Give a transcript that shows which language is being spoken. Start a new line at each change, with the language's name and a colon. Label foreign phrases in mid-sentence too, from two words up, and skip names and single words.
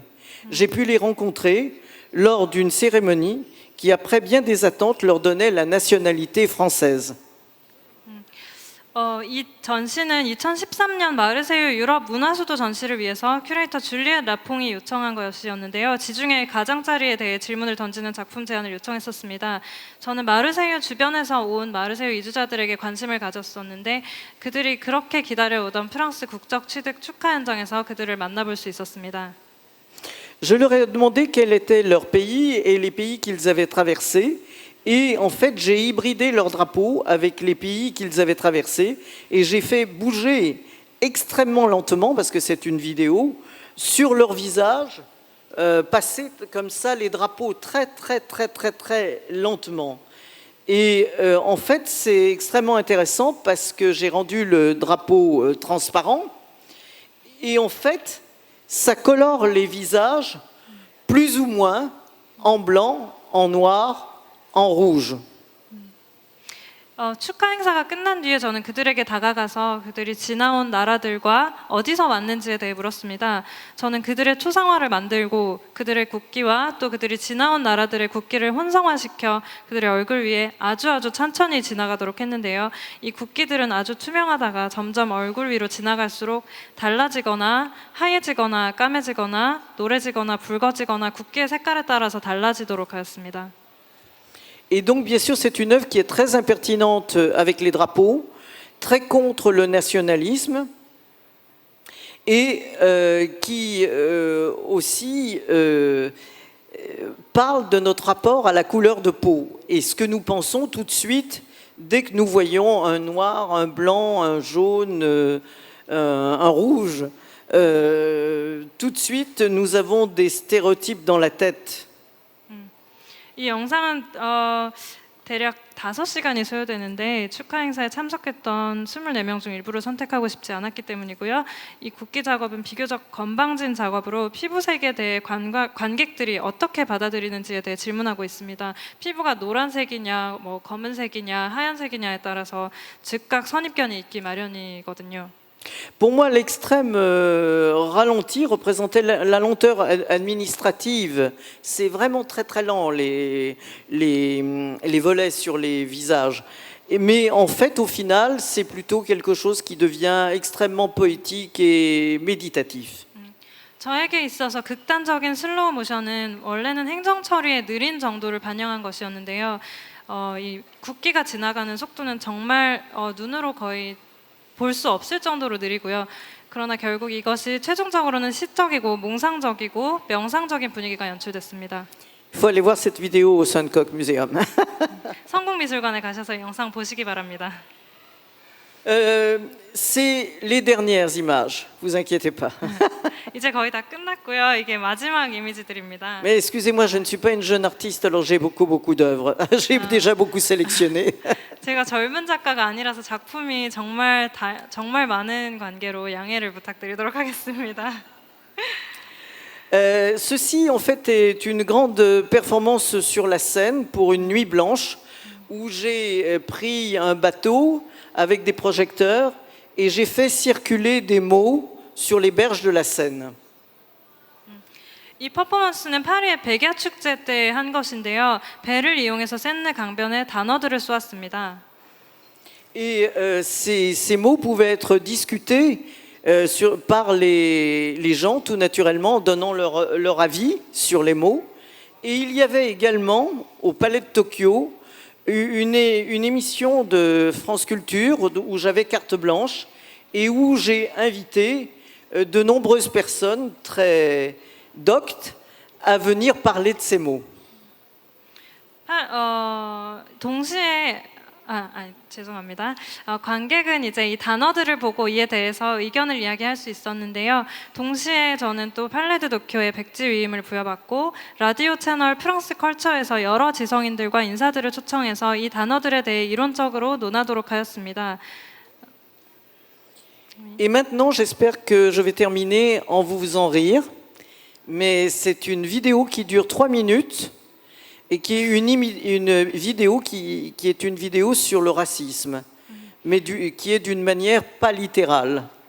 French: J'ai pu les rencontrer lors d'une cérémonie qui, après bien des attentes, leur donnait la nationalité française.
Korean: 이 전시는 2013년 마르세유 유럽 문화수도 전시를 위해서 큐레이터 줄리엣 라퐁이 요청한 것이었는데요. 지중해 가장자리에 대해 질문을 던지는 작품 제안을 요청했었습니다. 저는 마르세유 주변에서 온 마르세유 이주자들에게 관심을 가졌었는데 그들이 그렇게 기다려오던 프랑스 국적 취득 축하 현장에서 그들을 만나볼 수 있었습니다.
French: Je leur ai demandé quel était leur pays et les pays qu'ils avaient traversés. Et en fait, j'ai hybridé leur drapeau avec les pays qu'ils avaient traversés et j'ai fait bouger extrêmement lentement, parce que c'est une vidéo, sur leur visage, passer comme ça les drapeaux très, très, très, très, très lentement. Et en fait, c'est extrêmement intéressant parce que j'ai rendu le drapeau transparent et en fait, ça colore les visages plus ou moins en blanc, en noir, en rouge.
Korean: 축하 행사가 끝난 뒤에 저는 그들에게 다가가서 그들이 지나온 나라들과 어디서 왔는지에 대해 물었습니다. 저는 그들의 초상화를 만들고 그들의 국기와 또 그들이 지나온 나라들의 국기를 혼성화시켜 그들의 얼굴 위에 아주 천천히 지나가도록 했는데요. 이 국기들은 아주 투명하다가 점점 얼굴 위로 지나갈수록 달라지거나 하얘지거나 까매지거나 노래지거나 붉어지거나 국기의 색깔에 따라서 달라지도록 하였습니다.
French: Et donc, bien sûr, c'est une œuvre qui est très impertinente avec les drapeaux, très contre le nationalisme et qui aussi parle de notre rapport à la couleur de peau. Et ce que nous pensons tout de suite, dès que nous voyons un noir, un blanc, un jaune, un rouge, tout de suite, nous avons des stéréotypes dans la tête.
Korean: 이 영상은 대략 5시간이 소요되는데 축하 행사에 참석했던 24명 중 일부를 선택하고 싶지 않았기 때문이고요. 이 국기 작업은 비교적 건방진 작업으로 피부색에 대해 관객들이 어떻게 받아들이는지에 대해 질문하고 있습니다. 피부가 노란색이냐, 뭐 검은색이냐, 하얀색이냐에 따라서 즉각 선입견이 있기 마련이거든요.
French: Pour moi, l'extrême ralenti représentait la lenteur administrative. C'est vraiment très très lent, les volets sur les visages. Mais en fait, au final, c'est plutôt quelque chose qui devient extrêmement poétique et méditatif.
Korean: 저에게 있어서 극단적인 슬로우 모션은 원래는 행정 처리의 느린 정도를 반영한 것이었는데요. 이 국기가 지나가는 속도는 정말 눈으로 거의 볼 수 없을 정도로 느리고요. 그러나 결국 이것이 최종적으로는 시적이고 몽상적이고 명상적인 분위기가 연출됐습니다.
French: Il faut aller voir cette vidéo au Suncock Museum.
Korean: 성공미술관에 가셔서 이 영상 보시기 바랍니다.
French: C'est les dernières images, vous inquiétez pas.
Korean: 이제 거의 다 끝났고요. 이게 마지막 이미지들입니다.
French: Mais excusez-moi, je ne suis pas une jeune artiste, alors j'ai beaucoup d'œuvres. J'ai déjà beaucoup sélectionné.
Korean: 제가 젊은 작가가 아니라서 작품이 정말 많은 관계로 양해를 부탁드리도록 하겠습니다.
French: Ceci, en fait, est une grande performance sur la Seine pour une nuit blanche où j'ai pris un bateau avec des projecteurs et j'ai fait circuler des mots sur les berges de la Seine.
Korean: 이 퍼포먼스는 파리의 백야 축제 때 한 것인데요. 배를 이용해서 센네 강변에 단어들을 쏘았습니다.
French: Et ces mots pouvaient être discutés par les gens tout naturellement, en donnant leur avis sur les mots. Et il y avait également au Palais de Tokyo une émission de France Culture où j'avais carte blanche et où j'ai invité de nombreuses personnes très doctes à venir parler de ces mots.
Korean: 동시에 죄송합니다. 관객은 이제 이 단어들을 보고 이에 대해서 의견을 이야기할 수 있었는데요. 동시에 저는 또 팔레드 도쿄에 백지 위임을 부여받고 라디오 채널 프랑스 컬처에서 여러 지성인들과 인사들을 초청해서 이 단어들에 대해 이론적으로 논하도록 하였습니다.
French: Et maintenant, j'espère que je vais terminer en vous faisant rire. Mais c'est une vidéo qui dure 3 minutes et qui est une vidéo qui est une vidéo sur le racisme, mais qui est d'une manière pas littérale.